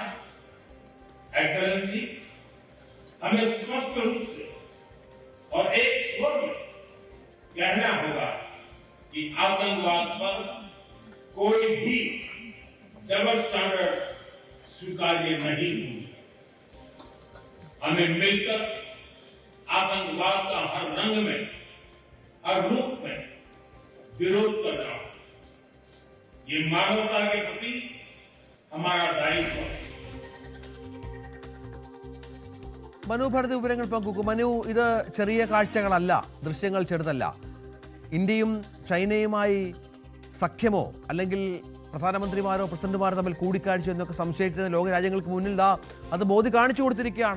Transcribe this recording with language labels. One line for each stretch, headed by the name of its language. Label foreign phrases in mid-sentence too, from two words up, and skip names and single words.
Hindi: एक्सेलेंसी, हमें स्पष्ट रूप से और एक स्वर में कहना होगा कि आतंकवाद पर कोई भी
English: double standard
Hindi: स्वीकार्य नहीं होगी। हमें मिलकर आतंकवाद का हर रंग में, हर रूप में विरोध करना होगा। ये मानवता के प्रति हमारा दायित्व है।
Malayalam: മനു ഭരത് വിവരങ്ങൾ പങ്കുവെക്കും. മനു, ഇത് ചെറിയ കാഴ്ചകളല്ല, ദൃശ്യങ്ങൾ ചെറുതല്ല. ഇന്ത്യയും ചൈനയുമായി സഖ്യമോ അല്ലെങ്കിൽ പ്രധാനമന്ത്രിമാരോ പ്രസിഡന്റുമാരോ തമ്മിൽ കൂടിക്കാഴ്ച എന്നൊക്കെ സംശയിക്കുന്ന ലോകരാജ്യങ്ങൾക്ക് മുന്നിൽ അത് മോദി കാണിച്ചു കൊടുത്തിരിക്കുകയാണ്.